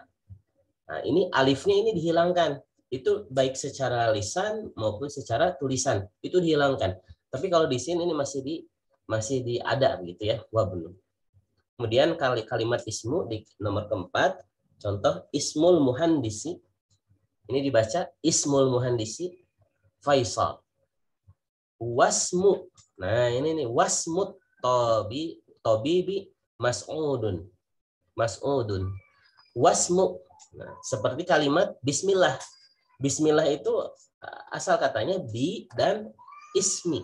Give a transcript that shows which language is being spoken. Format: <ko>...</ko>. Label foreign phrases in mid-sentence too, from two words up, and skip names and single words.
<id>Nah, ini alifnya ini dihilangkan. Itu baik secara lisan maupun secara tulisan itu dihilangkan. Tapi kalau di sini ini masih ada gitu ya, wabnu. Kemudian kalimat ismu di nomor keempat, contoh</id> <ar>اسم المهندس.</ar> <id>Ini dibaca</id> <ar>اسم المهندس</ar> <id>Faisal. Wasmu. Nah, ini nih</id> <ar>واسم الطبيب مسعود. مسعود. واسم.</ar> <id>Nah, seperti kalimat bismillah. Bismillah itu asal katanya bi dan ismi.</id>